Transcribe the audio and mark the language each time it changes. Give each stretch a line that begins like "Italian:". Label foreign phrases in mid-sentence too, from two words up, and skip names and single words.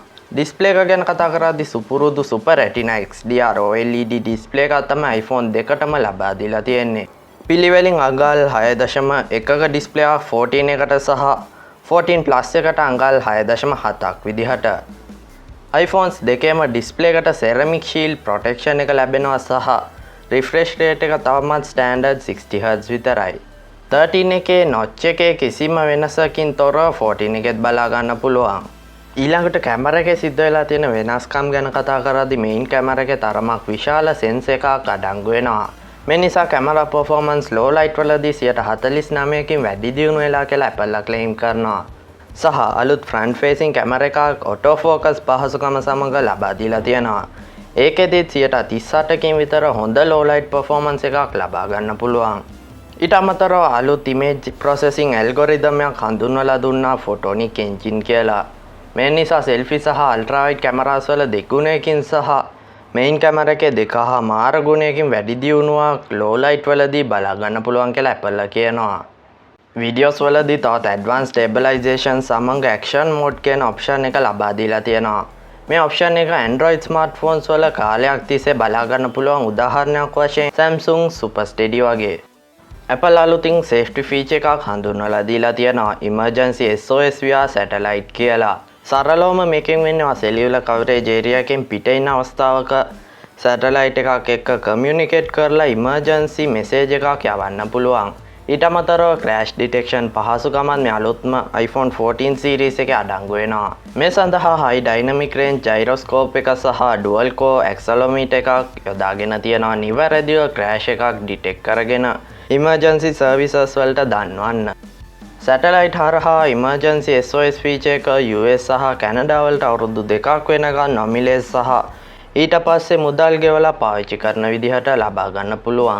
Sinhala: ඩිස්ප්ලේ එක ගැන කතා කරද්දී සුපුරුදු Super Retina XDR OLED ඩිස්ප්ලේ එකක් තමයි iPhone දෙකටම ලබා දීලා තියෙන්නේ. පිළිවෙලින් අඟල් 6.1ක ඩිස්ප්ලේ එකක් 14 එකට සහ 14 Plus එකට අඟල් 6.7ක් විදිහට. iPhones දෙකේම ඩිස්ප්ලේ එකට
English: ceramic shield protection
Sinhala: එක ලැබෙනවා සහ
English: refresh rate
Sinhala: එක තවමත් standard 60Hz විතරයි. 13 එකේ notch එකේ කිසිම වෙනසකින් තොරව 14 එකෙත් බලා ගන්න පුළුවන්. ඊළඟට කැමරා එකේ සිද්ධ වෙලා තියෙන වෙනස්කම් ගැන කතා කරද්දී main කැමරා එකේ තරමක් විශාල sensor එකක් අඩංගු වෙනවා. මේ නිසා කැමරා
English: performance low light
Sinhala: වලදී 49%කින් වැඩි දියුණු වෙලා කියලා Apple claim කරනවා. සහ අලුත්
English: front facing
Sinhala: කැමරා එකක්
English: auto focus
Sinhala: පහසුකම සමග ලබා දීලා තියෙනවා. ඒකෙදිත් 38%කින් විතර හොඳ
English: low light performance
Sinhala: එකක් ලබා ගන්න පුළුවන්. ඊට අමතරව අලුත්
English: image processing algorithm
Sinhala: එකක් හඳුන්වලා දුන්නා
English: photonic engine
Sinhala: කියලා. මේ නිසා selfie සහ
English: ultra wide cameras
Sinhala: වල දෙගුණයකින් සහ main කැමරා එකේ 2.5 ගුණයකින් වැඩි දියුණුවක්
English: low light
Sinhala: වලදී බලා ගන්න පුළුවන් කියලා Apple කියනවා. videos වලදී තවත්
English: advanced stabilization
Sinhala: සමග
English: action mode
Sinhala: කියන option එක ලබා දීලා තියෙනවා. මේ option එක Android smartphones වල කාලයක් තිස්සේ බලා ගන්න පුළුවන්. උදාහරණයක් වශයෙන් Samsung Super Steady වගේ. Apple අලුතින්
English: safety feature
Sinhala: එකක් හඳුන්වලා දීලා තියෙනවා
English: emergency SOS via satellite
Sinhala: කියලා. සරලවම මේකෙන් වෙන්නේ
English: cellular coverage area
Sinhala: එකෙන් පිට ඉන්න අවස්ථාවක satellite එකක් එක්ක communicate කරලා
English: emergency message
Sinhala: එකක් යවන්න පුළුවන්. ඊට අමතරව
English: crash detection
Sinhala: පහසුකමත් මේ අලුත්ම iPhone 14 series එකේ අඩංගු වෙනවා. මේ සඳහා
English: high dynamic range gyroscope
Sinhala: එක සහ
English: dual core accelerometer
Sinhala: එකක් යොදාගෙන තියෙනවා. නිවැරදිව crash එකක් detect කරගෙන
English: emergency services
Sinhala: වලට දන්වන්න. satellite හරහා
English: emergency SOS feature
Sinhala: එක US සහ Canada වලට අවුරුදු 2ක් වෙනකන් නොමිලේ සහ ඊට පස්සේ මුදල් ගෙවලා පාවිච්චි කරන විදිහට ලබා ගන්න පුළුවන්.